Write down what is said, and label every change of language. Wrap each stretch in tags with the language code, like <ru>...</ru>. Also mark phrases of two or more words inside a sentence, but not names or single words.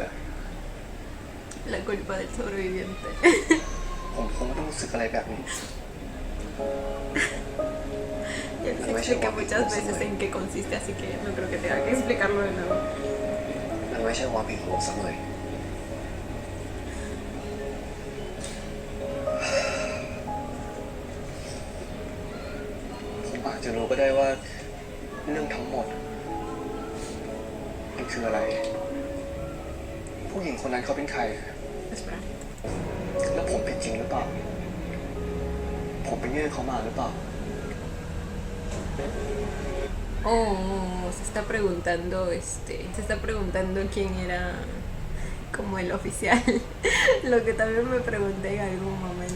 <es>La culpa del sobreviviente.</es> <th>ผมคงไม่ต้องรู้สึกอะไรแบบนี้</th> <es>Ya les expliqué muchas veces en qué consiste, así que no creo que tenga que explicarlo de nuevo.</es> <th>มันไม่ใช่ความผิดของผมสักเลยผมอาจจะรู้ก็ได้ว่าเรื่องทั้งหมดมันคืออะไร ผู้หญิงคนนั้นเขาเป็นใคร</th> <es>Espera.</es> <th>แล้วผมเป็นจริงหรือเปล่า ผมไปยื่นเขามาหรือเปล่า</th> <es>Oh, se está preguntando, se está preguntando quién era como el oficial. Lo que también me pregunté en algún</es> <th>ห</th> <es>momento.</es>